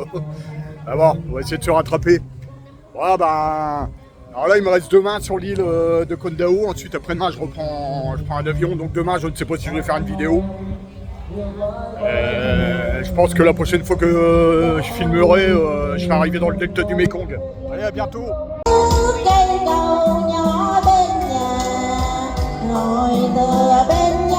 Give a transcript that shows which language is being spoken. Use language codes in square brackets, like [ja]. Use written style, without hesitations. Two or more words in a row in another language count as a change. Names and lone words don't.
[fr] Ah bon, on va essayer de se rattraper. Voilà, bah, alors là, il me reste demain sur l'île de Koh Tao. Ensuite, après-demain, je prends un avion. Donc demain, je ne sais pas si je vais faire une vidéo. Je pense que la prochaine fois que je filmerai, je serai arrivé dans le delta du Mekong. Allez, à bientôt. [vi] Cây cầu nhỏ bên nhà ngồi tựa bên